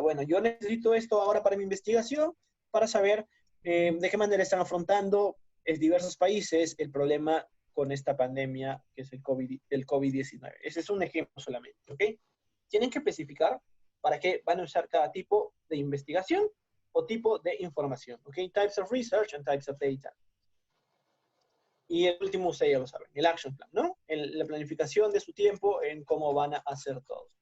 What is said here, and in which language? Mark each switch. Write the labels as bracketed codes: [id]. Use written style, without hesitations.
[es] Bueno, yo necesito esto ahora para mi investigación, para saber de qué manera están afrontando en diversos países el problema con esta pandemia que es el COVID-19. Ese es un ejemplo solamente, ¿ok? Tienen que especificar para qué van a usar cada tipo de investigación o tipo de información, ¿ok? [en] Types of research and types of data. [es] Y el último, ustedes ya lo saben, el action plan, ¿no? La planificación de su tiempo en cómo van a hacer todo.